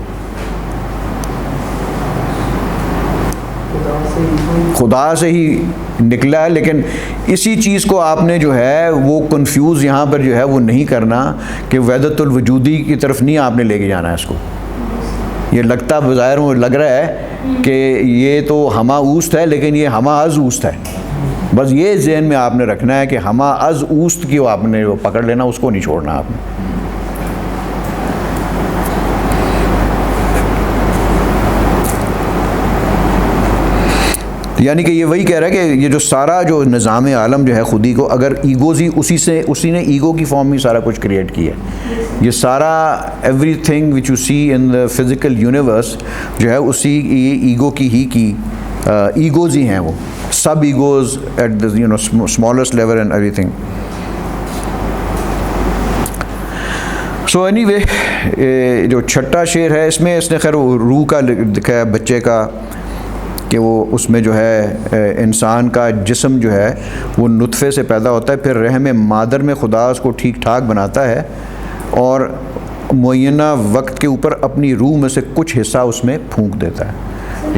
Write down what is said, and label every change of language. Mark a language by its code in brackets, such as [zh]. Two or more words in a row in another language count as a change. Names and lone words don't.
[ur] خدا سے ہی نکلا ہے, لیکن اسی چیز کو آپ نے جو ہے وہ کنفیوز یہاں پر جو ہے وہ نہیں کرنا کہ وحدت الوجودی کی طرف نہیں آپ نے لے کے جانا ہے اس کو. یہ لگتا بظاہر وہ لگ رہا ہے کہ یہ تو [fa] ہما اوست [ur] ہے, لیکن یہ [fa] ہما از اوست [ur] ہے. بس یہ ذہن میں آپ نے رکھنا ہے کہ [fa] ہما از اوست [ur] کی آپ نے پکڑ لینا, اس کو نہیں چھوڑنا آپ نے. یعنی کہ یہ وہی کہہ رہا ہے کہ یہ جو سارا جو نظام عالم جو ہے خودی کو, اگر ایگوز ہی اسی نے ایگو کی فارم میں سارا کچھ کریٹ کیا ہے. یہ سارا [en] everything which you see in the physical universe [ur] جو ہے اسی ایگو کی ایگوز ہی ہیں, وہ سب ایگوز [en] at the smallest level and everything. so anyway [ur] جو چھٹا شعر ہے اس میں اس نے خیر روح کا دکھایا بچے کا, کہ وہ اس میں جو ہے انسان کا جسم جو ہے وہ نطفے سے پیدا ہوتا ہے، پھر رحم مادر میں خدا اس کو ٹھیک ٹھاک بناتا ہے اور معینہ وقت کے اوپر اپنی روح میں سے کچھ حصہ اس میں پھونک دیتا ہے.